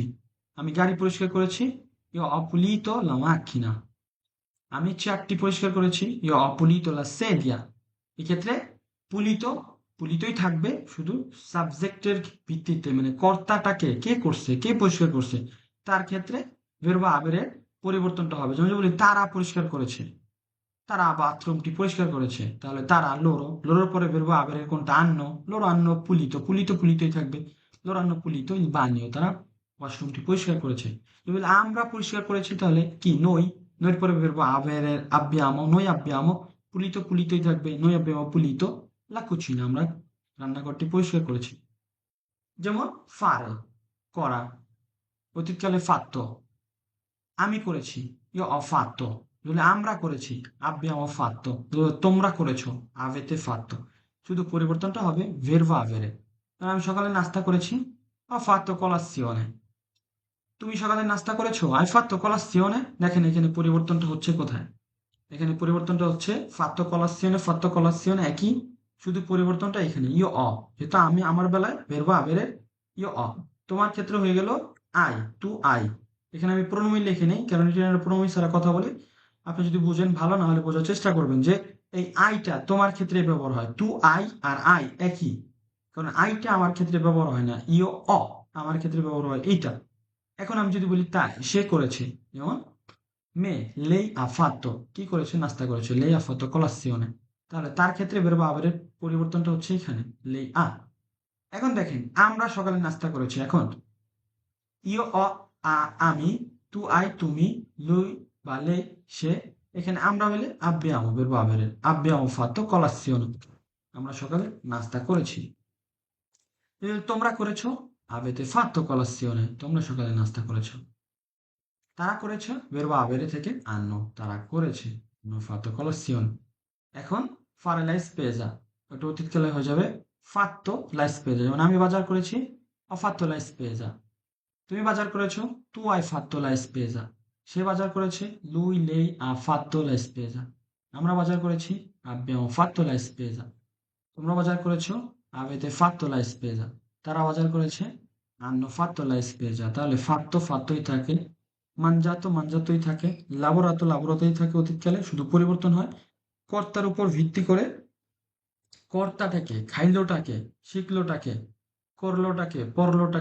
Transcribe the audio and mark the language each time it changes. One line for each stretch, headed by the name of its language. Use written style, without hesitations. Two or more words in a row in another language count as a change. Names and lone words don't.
Bangla: আমি গাড়ি পরিষ্কার করেছি,
Italian: io ho pulito la macchina.
Bangla: আমি চেয়ারটি পরিষ্কার করেছি,
Italian: io ho pulito la sedia.
Bangla: এক্ষেত্রে পুলিত পুলিতই থাকবে, শুধু সাবজেক্টের ভিত্তিতে, মানে কর্তাটাকে কে করছে, কে পরিষ্কার করছে, তার ক্ষেত্রে
Italian: verbo avere
Bangla: এর পরিবর্তনটা হবে। যেমন যদি বলি তারা পরিষ্কার করেছে, তারা বাথরুমটি পরিষ্কার করেছে, তাহলে তারা লোরো, লোরোর পরে
Italian: verbo avere
Bangla: এর কোনটা আন্ন,
Italian: loro hanno pulito,
Bangla: পুলিত পুলিতই থাকবে,
Italian: loro hanno pulito il bagno,
Bangla: তারা ওয়াশরুমটি পরিষ্কার করেছে। যদি বলি আমরা পরিষ্কার করেছি, তাহলে কি noi, নইর পরে
Italian: verbo avere abbiamo, noi abbiamo,
Bangla: পুলিত পুলিতই থাকবে,
Italian: noi abbiamo pulito la cucina,
Bangla: আমরা রান্নাঘরটি পরিষ্কার করেছি। যেমন fare করা, অতীতকালে fatto, আমি করেছি,
Italian: io ho fatto।
Bangla: যদি আমরা করেছি,
Italian: abbiamo fatto।
Bangla: যদি তোমরা করেছো,
Italian: avete fatto।
Bangla: শুধু পরিবর্তনটা হবে
Italian: verbo avere।
Bangla: কারণ আমি সকালে নাস্তা করেছি,
Italian: ho fatto colazione।
Bangla: তুমি সকালে নাস্তা করেছো,
Italian: hai fatto colazione।
Bangla: দেখেন এখানে পরিবর্তনটা হচ্ছে কোথায়, এখানে পরিবর্তনটা হচ্ছে
Italian: fatto colazione
Bangla: একই, শুধু পরিবর্তনটা এখানে
Italian: io ho,
Bangla: যেহেতু আমি, আমার বেলায়
Italian: verbo avere io ho।
Bangla: তোমার ক্ষেত্রে হয়ে গেল I,
Italian: tu hai।
Bangla: এখানে আমি প্রণমী লিখে নেই, কারণ এটা প্রণমী ছাড়া কথা বলে। আপনি যদি বুঝেন ভালো, না হলে বোঝার চেষ্টা করবেন যে এই আইটা তোমার ক্ষেত্রে ব্যবহার হয়,
Italian: tu hai
Bangla: আর আই একই, কারণ আইটা আমার ক্ষেত্রে ব্যবহার হয় না,
Italian: io ho
Bangla: আমার ক্ষেত্রে ব্যবহার হয় এইটা। এখন আমি যদি বলি তাই, সে করেছে, যেমন
Italian: lei ha fatto,
Bangla: কি করেছে, নাস্তা করেছে,
Italian: lei ha fatto colazione।
Bangla: তাহলে তার ক্ষেত্রে verbo avere এর পরিবর্তনটা হচ্ছে এখানে
Italian: lei ha।
Bangla: এখন দেখেন আমরা সকালে নাস্তা করেছি, এখন
Italian: io ho
Bangla: আমি,
Italian: tu hai
Bangla: তুমি, lui বা lei সে, এখানে আমরা হলে
Italian: abbiamo verbo avere, abbiamo fatto colazione,
Bangla: আমরা সকালে নাস্তা করেছি। তোমরা করেছো,
Italian: avete fatto colazione,
Bangla: তোমরা সকালে নাস্তা করেছো। তারা করেছে,
Italian: verbo avere
Bangla: থেকে hanno, তারা করেছে,
Italian: hanno fatto colazione। এখন fare la spesa,
Bangla: ওটা অতীতকালে হয়ে যাবে
Italian: fatto la spesa।
Bangla: যেমন আমি বাজার করেছি,
Italian: ho fatto la spesa।
Bangla: তুমি বাজার করেছো,
Italian: tu hai fatto la spesa।
Bangla: সে বাজার করেছে,
Italian: lui lei ha fatto la spesa।
Bangla: আমরা বাজার করেছি,
Italian: abbiamo fatto la spesa।
Bangla: তোমরা বাজার করেছো,
Italian: avete fatto la spesa।
Bangla: তারা বাজার করেছে,
Italian: hanno fatto la spesa।
Bangla: তাহলে fatto fattoই থাকে, mangiato mangiatoই থাকে, lavorato lavoratoi থাকে অতীতকালে, শুধু পরিবর্তন হয় কর্তার উপর ভিত্তি করে, কর্তাটাকে, খাইলোটাকে, শিখলোটাকে, করলোটাকে, পরলোটাকে